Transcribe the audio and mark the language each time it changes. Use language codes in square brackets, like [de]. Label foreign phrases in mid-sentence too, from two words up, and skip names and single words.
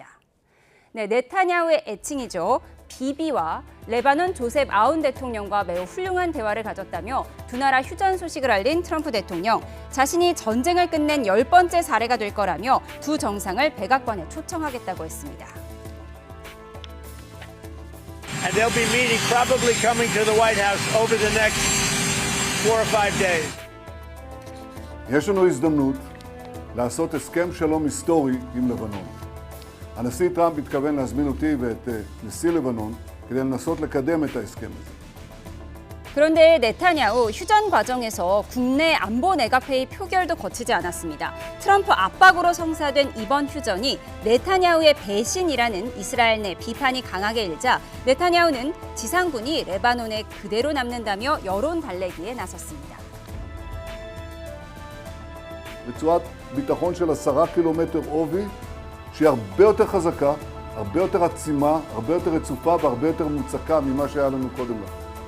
[ko] 네, 네타냐후의 애칭이죠. 비비와 레바논 조셉 아운 대통령과 매우 훌륭한 대화를 가졌다며 두 나라 휴전 소식을 알린 트럼프 대통령, 자신이 전쟁을 끝낸 10번째 사례가 될 거라며 두 정상을 백악관에 초청하겠다고 했습니다. [en] And they'll be meeting, probably coming to the White House over the next 4 or 5 days. [he] יש לנו הזדמנות לעשות הסכם שלום היסטורי עם לבנון. הנשיא טראמפ מתכוון להזמין אותי ואת נשיא לבנון כדי לנסות לקדם את ההסכם הזה. [ko] 그런데 네타냐후 휴전 과정에서 국내 안보 내각회의 표결도 거치지 않았습니다. 트럼프 압박으로 성사된 이번 휴전이 네타냐후의 배신이라는 이스라엘 내 비판이 강하게 일자 네타냐후는 지상군이 레바논에 그대로 남는다며 여론 달래기에 나섰습니다. [he] רצועת ביטחון של 10 קילומטר עובי שהיא הרבה יותר חזקה, הרבה יותר עצימה, הרבה יותר רצופה והרבה יותר מוצקה ממה שהיה לנו קודם לכן.